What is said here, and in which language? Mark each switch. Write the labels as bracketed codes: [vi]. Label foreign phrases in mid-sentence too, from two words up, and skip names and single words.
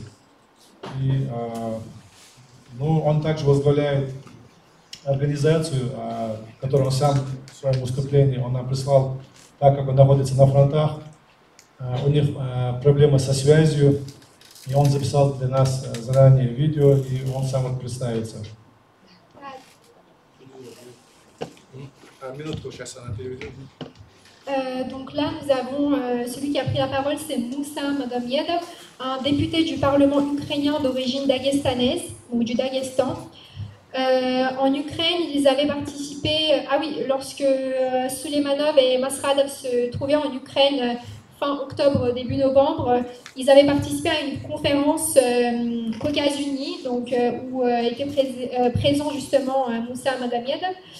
[ru] И он также возглавляет организацию, которую он сам в своем выступлении он нам прислал, так как он находится на фронтах. У них проблемы со связью, и он записал для нас заранее видео, и он сам представится. Минутку, сейчас она переведет. [fr] Donc là, nous avons celui qui a pris la parole, c'est Moussa Magomedov, un député du Parlement ukrainien d'origine dagestanaise, ou du Daghestan. En Ukraine, ils avaient participé, lorsque Suleimanov et Masradov se trouvaient en Ukraine fin octobre, début novembre, ils avaient participé à une conférence Caucase Uni, donc, où était présent justement Moussa Magomedov.